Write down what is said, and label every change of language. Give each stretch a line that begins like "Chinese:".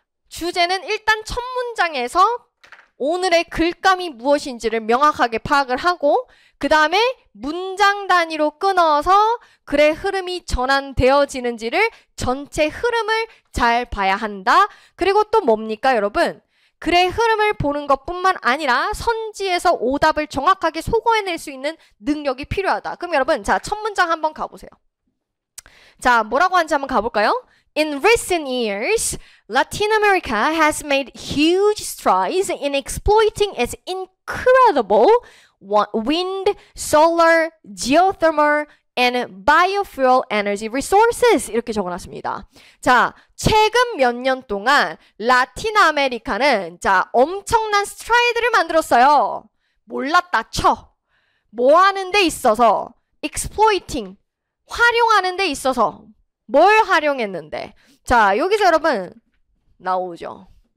Korean: 주제는 일단 첫 문장에서 오늘의 글감이 무엇인지를 명확하게 파악을 하고 그 다음에 문장 단위로 끊어서 글의 흐름이 전환되어지는지를 전체 흐름을 잘 봐야 한다. 그리고 또 뭡니까, 여러분? 글의 흐름을 보는 것뿐만 아니라 선지에서 오답을 정확하게 소거해낼 수 있는 능력이 필요하다. 그럼 여러분, 자, 첫 문장 한번 가보세요. 자, 뭐라고 하는지 한번 가볼까요?
English: In recent years, Latin America has made huge strides in exploiting its incredible wind, solar, geothermal, and biofuel energy resources
Korean: 이렇게 적어놨습니다. 자, 최근 몇 년 동안 라틴 아메리카는 자 엄청난 스트라이드를 만들었어요. 몰랐다 쳐. 뭐 하는 데 있어서 exploiting 활용하는 데 있어서 뭘 활용했는데 자 여기서 여러분 나오죠.